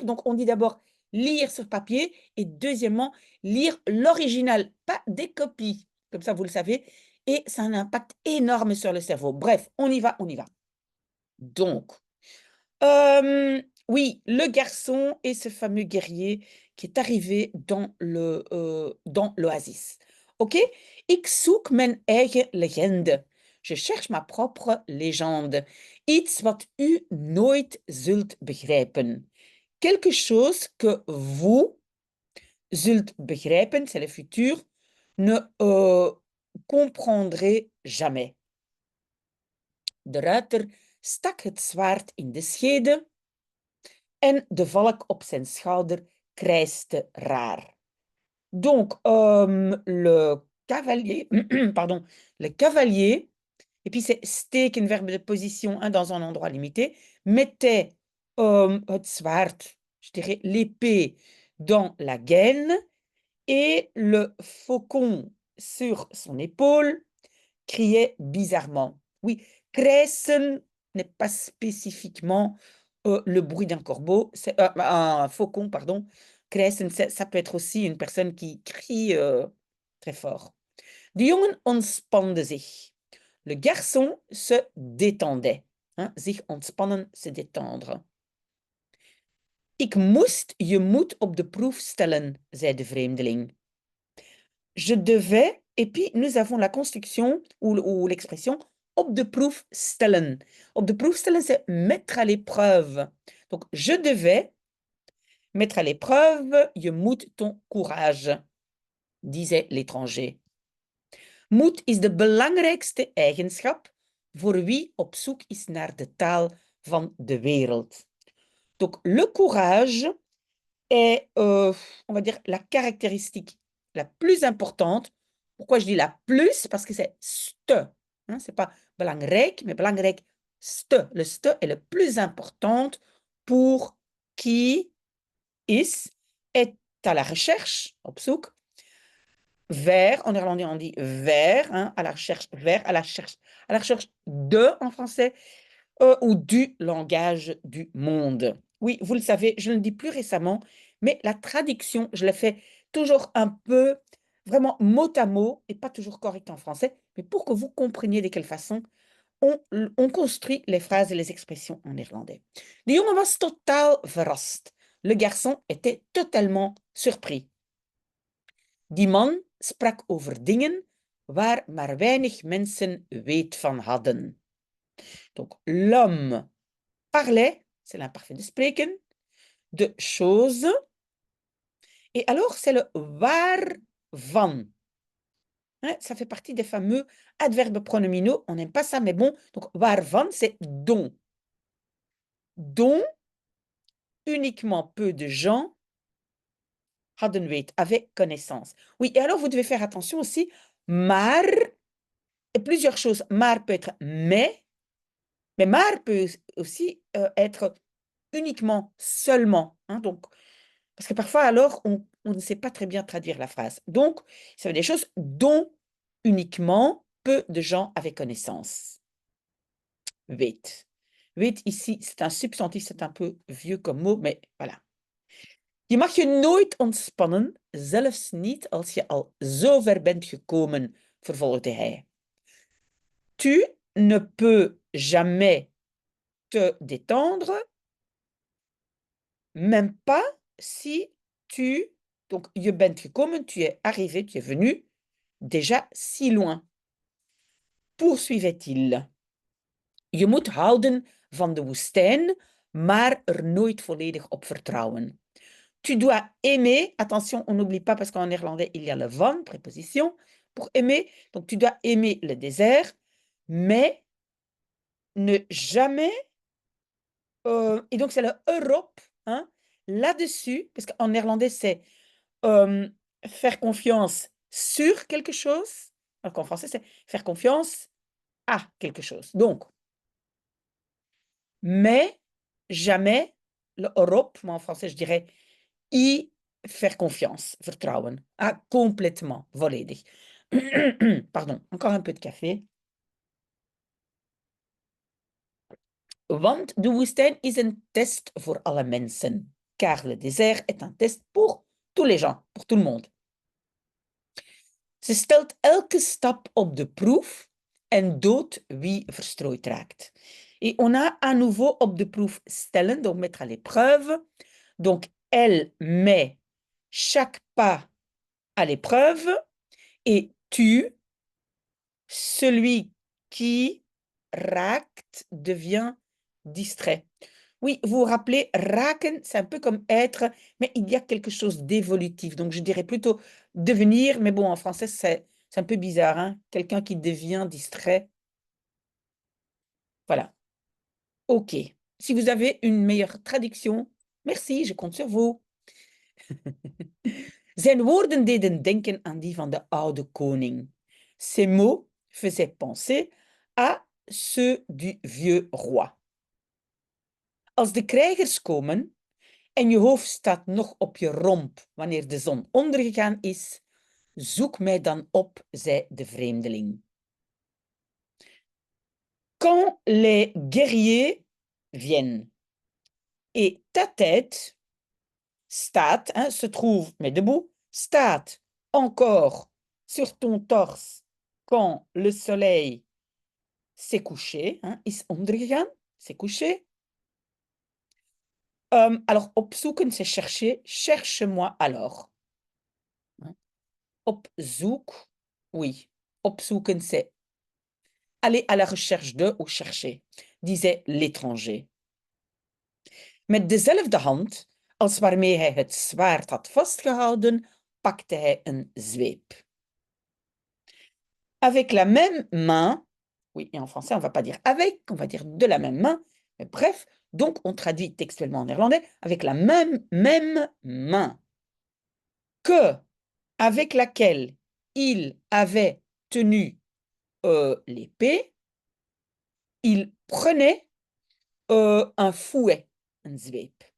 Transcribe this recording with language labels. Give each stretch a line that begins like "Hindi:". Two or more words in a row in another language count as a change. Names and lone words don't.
French: Donc, on dit d'abord lire sur papier et deuxièmement, lire l'original, pas des copies. Comme ça, vous le savez. Et ça a un impact énorme sur le cerveau. Bref, on y va, on y va. Donc, oui, le garçon et ce fameux guerrier qui est arrivé dans l'oasis. OK?
Dutch: Ik zoek mijn eigen legende.
French: Je cherche ma propre légende.
Dutch: Iets wat u nooit zult begrijpen.
French: Quelque chose que vous
Dutch: zult begrijpen,
French: c'est le futur, ne comprendrez jamais.
Dutch: De ruiter stak het zwaard in de schede en de valk op zijn schouder krijste raar.
French: Donc, le cavalier, pardon, le cavalier, et puis c'est steken, verbe de position hein, dans un endroit limité, mettait
Dutch: het zwaard,
French: je dirais l'épée, dans la gaine et le faucon sur son épaule criait bizarrement. Oui, krijsen n'est pas spécifiquement le bruit d'un corbeau, c'est un faucon, pardon. Krijsen, ça peut être aussi une personne qui crie très fort.
Dutch: De jongen ontspande zich.
French: Le garçon se détendait. Hein,
Dutch: zich ontspannen,
French: se détendre.
Dutch: Ik moest je moed op de proef stellen, zei de vreemdeling.
French: Je devais, et puis nous avons la construction ou l'expression
Dutch: op de proef stellen. Op de proef stellen,
French: c'est mettre à l'épreuve. Donc, je devais mettre à l'épreuve,
Dutch: je moet
French: ton courage, disait l'étranger.
Dutch: Moed is de belangrijkste eigenschap voor wie op zoek is naar de taal van de wereld.
French: Donc, le courage est, on va dire, la caractéristique la plus importante. Pourquoi je dis la plus? Parce que c'est ste. Hein, c'est pas belangrijk, mais
Dutch: belangrijk ste.
French: Le ste est le plus important pour qui est à la recherche,
Dutch: op zoek,
French: vers, en néerlandais on dit vers, hein, à la recherche, vers, à la recherche de en français, ou du langage du monde. Oui, vous le savez, je ne le dis plus récemment, mais la traduction, je la fais toujours un peu, vraiment mot à mot, et pas toujours correct en français, mais pour que vous compreniez de quelle façon on construit les phrases et les expressions en néerlandais.
Dutch: De jongen was totaal verrast.
French: Le garçon était totalement surpris.
Dutch: Die man sprak over dingen waar maar weinig mensen weet van hadden.
French: Donc, l'homme parlait, c'est l'imparfait de spreken, de choses. Et alors, c'est le waarvan. Hein, ça fait partie des fameux adverbes pronominaux. On n'aime pas ça, mais bon. Donc, waarvan, c'est dont. Dont uniquement peu de gens
Dutch: hadden weet,
French: avaient connaissance. Oui, et alors vous devez faire attention aussi. Maar, et plusieurs choses. Maar peut être mais maar peut aussi être uniquement, seulement. Hein, donc, parce que parfois, alors, on ne sait pas très bien traduire la phrase. Donc, ça veut dire des choses dont uniquement peu de gens avaient connaissance. Weet. Weet ici, c'est un substantif, c'est un peu vieux comme mot, mais voilà.
Dutch: Je mag je nooit ontspannen, zelfs niet als je al zo ver bent gekomen, vervolgde hij.
French: Tu ne peux jamais te détendre, même pas si tu... Donc,
Dutch: je bent gekomen,
French: tu es arrivé, tu es venu, déjà si loin. Poursuivait-il.
Dutch: Je moet houden van de woestijn, maar er nooit volledig op vertrouwen.
French: Tu dois aimer, attention, on n'oublie pas parce qu'en néerlandais, il y a le van, préposition, pour aimer. Donc, tu dois aimer le désert, mais ne jamais... et donc, c'est le Europe, hein, là-dessus, parce qu'en néerlandais, c'est faire confiance sur quelque chose, alors qu'en français, c'est faire confiance à quelque chose. Donc, mais jamais le Europe, moi en français, je dirais y faire confiance, vertrouwen. Ah, complètement, volledig. Pardon, encore un peu de café.
Dutch: Want de woestijn is een test voor alle mensen.
French: Car le désert est un test pour tous les gens, pour tout le monde.
Dutch: Ze stelt elke stap op de proef en doodt wie verstrooid raakt.
French: Et on a à nouveau
Dutch: op de proef stellen,
French: donc mettre à l'épreuve. Donc, elle met chaque pas à l'épreuve et tue celui qui raakt devient distrait. Oui, vous vous rappelez, raken, c'est un peu comme être, mais il y a quelque chose d'évolutif. Donc, je dirais plutôt devenir, mais bon, en français, c'est un peu bizarre, hein? Quelqu'un qui devient distrait. Voilà. OK. Si vous avez une meilleure traduction, merci, je compte sur vous.
Dutch: Zijn woorden deden denken aan die van de oude koning.
French: Ces mots faisaient penser à ceux du vieux roi.
Dutch: Als de krijgers komen en je hoofd staat nog op je romp wanneer de zon ondergegaan is, zoek mij dan op, zei de vreemdeling.
French: Quand les guerriers viennent et ta tête staat, hein, se trouve, mais debout, staat encore sur ton torse quand le soleil s'est couché, hein,
Dutch: is ondergegaan,
French: s'est couché. Alors, opzoeken, c'est chercher. Cherche-moi alors. Opzoek, oui. Opzoeken, c'est aller à la recherche de ou chercher, disait l'étranger.
Dutch: Met dezelfde hand als waarmee hij het zwaard had vastgehouden, pakte hij een zweep.
French: Avec la même main, oui, et en français, on ne va pas dire avec, on va dire de la même main, mais bref, donc on traduit textuellement en néerlandais, avec la même main que avec laquelle il avait tenu l'épée, il prenait un fouet, un zweep.